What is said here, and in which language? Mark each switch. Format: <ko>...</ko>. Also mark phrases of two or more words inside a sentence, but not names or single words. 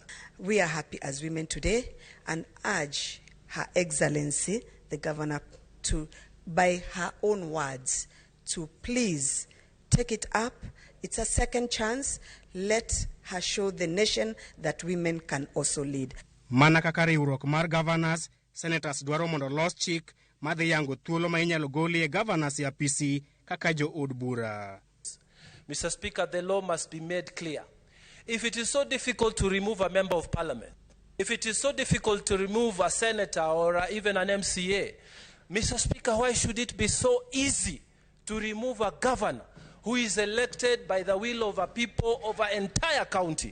<en>We are happy as women today and urge Her Excellency, the governor, to, by her own words, to please take it up. It's a second chance. Let her show the nation that women can also lead.</en> <luo>Mana kaka riwruok mar</luo> <en>governors, senators</en> <luo>dwaro mondo los chik madhi yango thuolo ma inyalo golie governors ya PC kaka jo od bura.</luo> <en>Mr. Speaker, the law must be made clear. If it is so difficult to remove a member of parliament, if it is so difficult to remove a senator or even an MCA, Mr. Speaker, why should it be so easy to remove a governor who is elected by the will of a people of an entire county?</en>